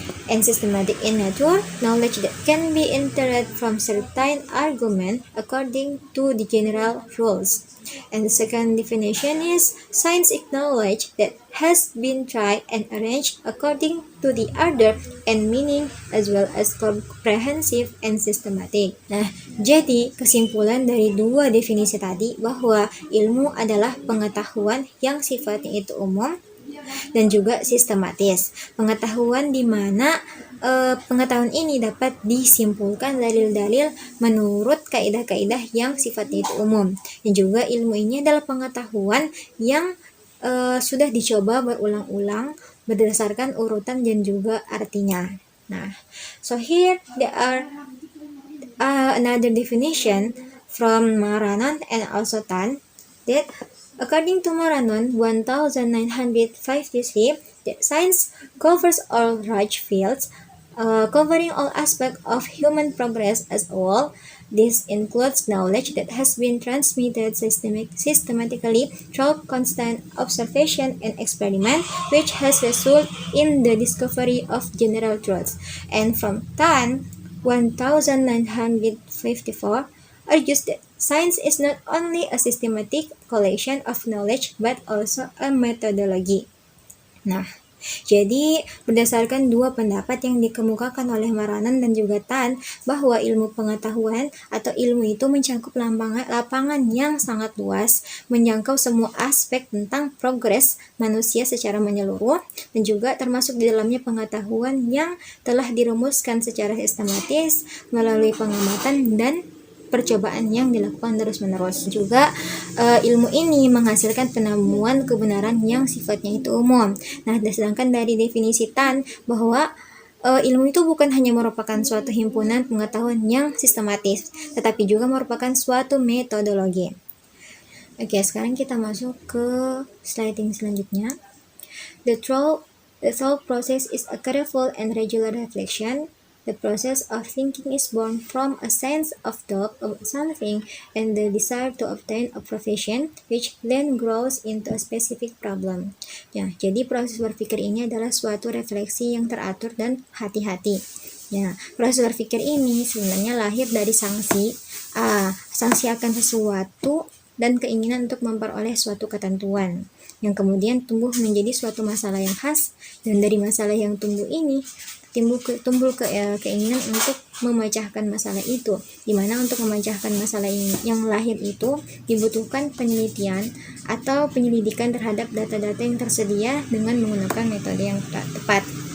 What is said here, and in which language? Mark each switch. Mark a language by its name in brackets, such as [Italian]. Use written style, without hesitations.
[English] And systematic in nature, knowledge that can be inferred from certain argument according to the general rules. And the second definition is science is knowledge that has been tried and arranged according to the order and meaning as well as comprehensive and systematic. [Indonesian] Nah, jadi kesimpulan dari dua definisi tadi bahwa ilmu adalah pengetahuan yang sifatnya itu umum dan juga sistematis. Pengetahuan di mana pengetahuan ini dapat disimpulkan dalil-dalil menurut kaidah-kaidah yang sifatnya itu umum. Dan juga ilmu ini adalah pengetahuan yang sudah dicoba berulang-ulang berdasarkan urutan dan juga artinya. [English] Nah, so here there are another definition from Maranon and also Tan that according to Maranon 1953, that science covers all large fields, covering all aspects of human progress as a whole. This includes knowledge that has been transmitted systematically through constant observation and experiment, which has resulted in the discovery of general truths. And from Tan 1954 argues that science is not only a systematic collection of knowledge but also a methodology. [Indonesian] Nah, jadi berdasarkan dua pendapat yang dikemukakan oleh Maranan dan juga Tan bahwa ilmu pengetahuan atau ilmu itu mencakup lapangan yang sangat luas, menjangkau semua aspek tentang progres manusia secara menyeluruh dan juga termasuk di dalamnya pengetahuan yang telah dirumuskan secara sistematis melalui pengamatan dan percobaan yang dilakukan terus-menerus. Juga ilmu ini menghasilkan penemuan kebenaran yang sifatnya itu umum. Nah, sedangkan dari definisi Tan bahwa ilmu itu bukan hanya merupakan suatu himpunan pengetahuan yang sistematis, tetapi juga merupakan suatu metodologi. Oke, sekarang kita masuk ke sliding selanjutnya. [English] The thought process is a careful and regular reflection. The process of thinking is born from a sense of doubt about something and the desire to obtain a profession, which then grows into a specific problem. [Indonesian] Ya, jadi proses berpikir ini adalah suatu refleksi yang teratur dan hati-hati. Ya, proses berpikir ini sebenarnya lahir dari sanksi akan sesuatu dan keinginan untuk memperoleh suatu ketentuan, yang kemudian tumbuh menjadi suatu masalah yang khas, dan dari masalah yang tumbuh ini timbul keinginan untuk memecahkan masalah itu, dimana untuk memecahkan masalah yang lahir itu dibutuhkan penelitian atau penyelidikan terhadap data-data yang tersedia dengan menggunakan metode yang tepat.